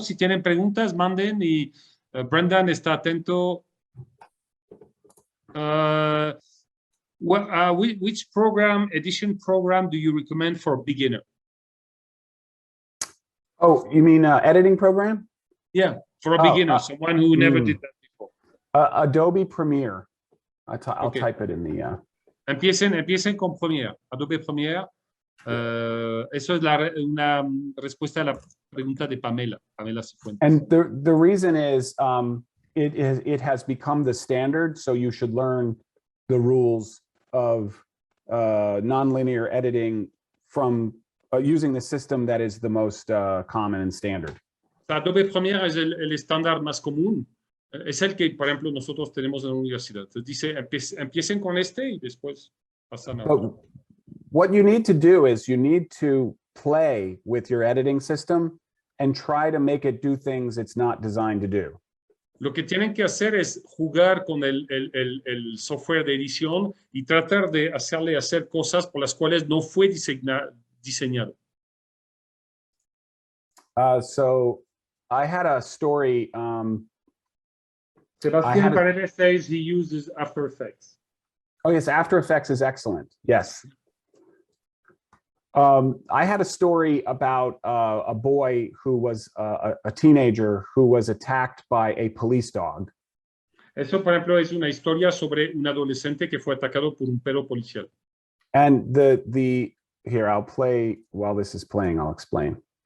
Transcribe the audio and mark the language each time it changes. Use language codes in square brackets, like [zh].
[es] Si tienen preguntas, manden y Brendan está atento. [en] Which edition program do you recommend for beginner? Oh, you mean editing program? Yeah, for a beginner, someone who never did that before. Adobe Premiere. I'll type it in the... [es] Empiecen con Premiere, Adobe Premiere. Eso es una respuesta a la pregunta de Pamela Cifuentes. [en] And the reason is it has become the standard, so you should learn the rules of nonlinear editing from using the system that is the most common and standard. [es] Adobe Premiere es el estándar más común. Es el que, por ejemplo, nosotros tenemos en la universidad. Entonces dice, empiecen con este y después pasan a otro. [en] What you need to do is you need to play with your editing system and try to make it do things it's not designed to do. [es] Lo que tienen que hacer es jugar con el software de edición y tratar de hacerle hacer cosas por las cuales no fue diseñado. [en] So I had a story. Sebastián Paredes says he uses After Effects. Oh yes, After Effects is excellent. Yes. I had a story about a boy who was a teenager who was attacked by a police dog. [es] Eso, por ejemplo, es una historia sobre un adolescente que fue atacado por un perro policial. [en] And here, I'll play while this is playing, I'll explain.